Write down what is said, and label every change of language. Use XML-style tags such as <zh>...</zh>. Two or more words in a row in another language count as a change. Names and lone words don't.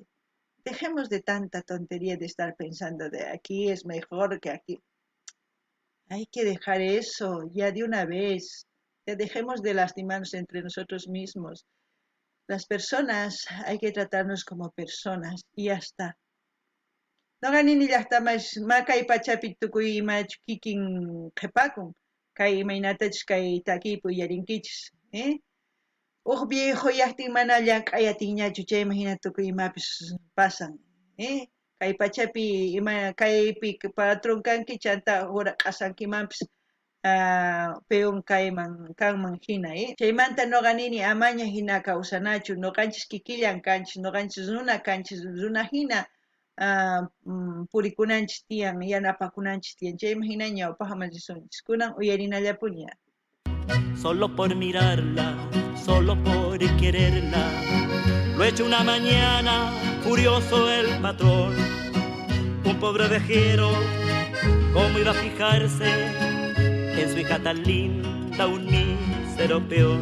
<es>Dejemos de tanta tontería de estar pensando de aquí es mejor que aquí. Hay que dejar eso ya de una vez. Ya dejemos de lastimarnos entre nosotros mismos. Las personas hay que tratarnos como personas y ya está.</es> <qu>No ganin</qu> <es>ya está más</es> <qu>kay pachapi tukuy ima kikin qhipakun. Kay imaynatach kay takipu yarinkichis. Viejo yachtin mana llank'ayatinñachu chayman hina tukuy imapis pasan. Kay pachapi ima kaypi patrón kanki chanta hora q'asankimanpis peón kayman kanman hina. Chaymanta noqa nini amaña hina kawsanachu, noqanchis kikillan kanchis, noqanchis runa kanchis, runa hina purikunanchis tiyan, yanapakunanchis tiyan, chayman hina ñawpaqman risunchis, kunan uyarinallapuña.</qu> <es>Solo por mirarla, solo por quererla, lo hecho una mañana, furioso el patrón. Un pobre vejero, ¿cómo iba a fijarse en su hija tan linda, un mísero peón?</es>